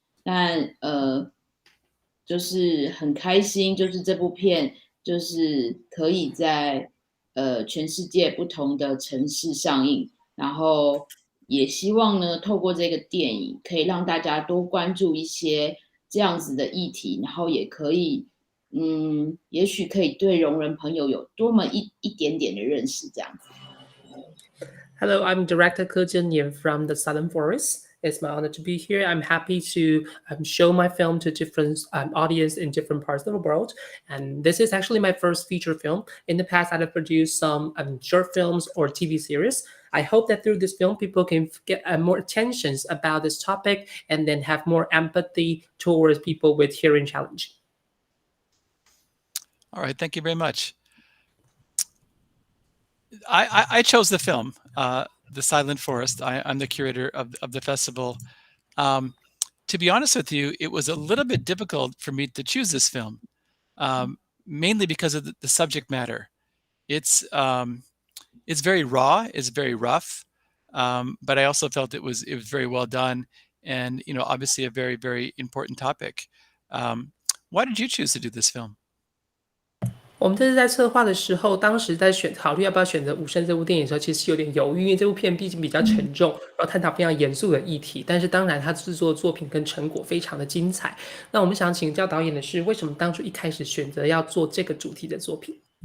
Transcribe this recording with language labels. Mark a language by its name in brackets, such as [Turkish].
[Chinese] 但就是很开心，就是这部片就是可以在全世界不同的城市上映，然后也希望呢，透过这个电影可以让大家多关注一些这样子的议题，然后也可以也许可以对聋人朋友有多么一点点的认识这样子。 [English] Hello, I'm director Ke Chen-Nien from the Silent Forest. It's my honor to be here. I'm happy to show my film to different audience in different parts of the world. And this is actually my first feature film. In the past, I've produced some short films or TV series. I hope that through this film, people can get more attention about this topic and then have more empathy towards people with hearing challenge. All right, thank you very much. I chose the film, The Silent Forest. I'm the curator of the festival. To be honest with you, it was a little bit difficult for me to choose this film, mainly because of the subject matter. It's very raw, it's very rough, but I also felt it was very well done, and obviously a very, very important topic. Why did you choose to do this film? [Chinese] 我们这次在策划的时候，当时在考虑要不要选择无声这部电影的时候，其实有点犹豫，因为这部片毕竟比较沉重，然后探讨非常严肃的议题。但是当然，他制作的作品跟成果非常的精彩。那我们想请教导演的是，为什么当初一开始选择要做这个主题的作品？